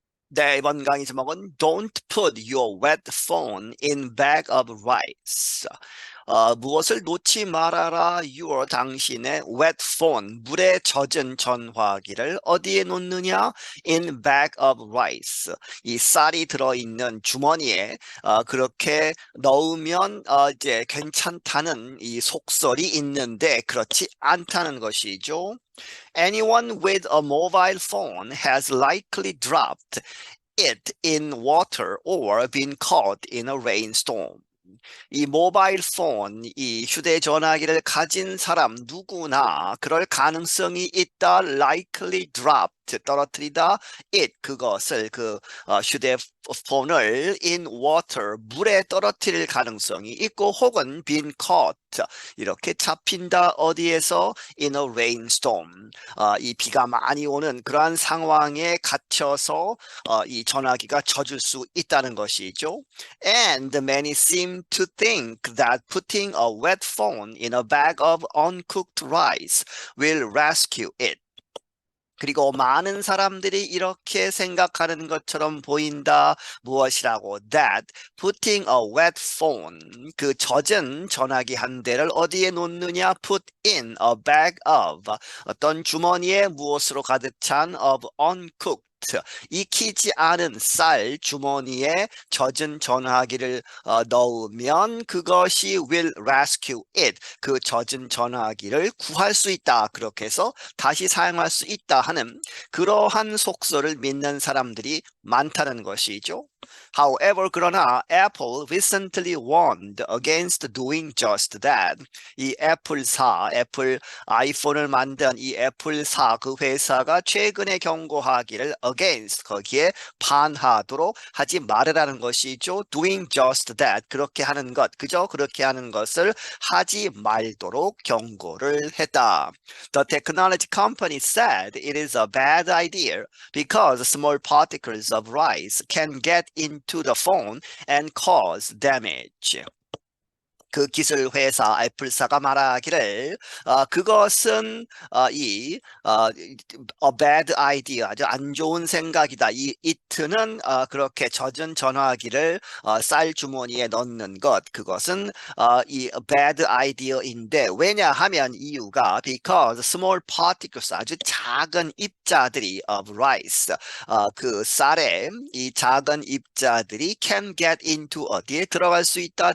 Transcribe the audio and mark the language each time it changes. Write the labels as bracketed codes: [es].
[ko] 네, 이번 강의 제목은 [en] Don't put your wet phone in bag of rice. [ko] 무엇을 놓지 말아라. [en] your [ko] 당신의 [en] wet phone, [ko] 물에 젖은 전화기를 어디에 놓느냐? [en] in bag of rice. [ko] 이 쌀이 들어있는 주머니에 그렇게 넣으면 이제 괜찮다는 이 속설이 있는데 그렇지 않다는 것이죠. [en] Anyone with a mobile phone has likely dropped it in water or been caught in a rainstorm. [ko] 이 모바일 폰, 이 휴대전화기를 가진 사람 누구나 그럴 가능성이 있다. [en] likely dropped, [ko] 떨어뜨리다. it, 그것을, 휴대폰을 [en] in water, [ko] 물에 떨어뜨릴 가능성이 있고 혹은 [en] been caught, [ko] 이렇게 잡힌다. 어디에서? [en] in a rainstorm. [ko] 이 비가 많이 오는 그러한 상황에 갇혀서 이 전화기가 젖을 수 있다는 것이죠. [en] And many seem to think that putting a wet phone in a bag of uncooked rice will rescue it. [ko] 그리고 많은 사람들이 이렇게 생각하는 것처럼 보인다. 무엇이라고? [en] That putting a wet phone, [ko] 그 젖은 전화기 한 대를 어디에 놓느냐? [en] Put in a bag of, [ko] 어떤 주머니에 무엇으로 가득 찬 [en] of uncooked, [ko] 익히지 않은 쌀 주머니에 젖은 전화기를 넣으면 그것이 [en] will rescue it, [ko] 그 젖은 전화기를 구할 수 있다. 그렇게 해서 다시 사용할 수 있다 하는 그러한 속설을 믿는 사람들이 많다는 것이죠. [en] However, [ko] 그러나 [en] Apple recently warned against doing just that. [ko] 이 애플 아이폰을 만든 이 애플사, 그 회사가 최근에 경고하기를 [en] against, [ko] 거기에 반하도록 하지 말으라는 것이죠. [en] Doing just that, [ko] 그렇게 하는 것, 그저 그렇게 하는 것을 하지 말도록 경고를 했다. [en] The technology company said it is a bad idea because small particles of rice can get into the phone and cause damage. [ko] 그 기술 회사 애플사가 말하기를 그것은 [en] a bad idea, [ko] 아주 안 좋은 생각이다. 이 it는 그렇게 젖은 전화기를 쌀 주머니에 넣는 것, 그것은 이 bad idea인데 왜냐하면 이유가 [en] because small particles, [ko] 아주 작은 입자들이 [en] of rice, [ko] 그 쌀에 이 작은 입자들이 [en] can get into, [ko] 어디에 들어갈 수 있다?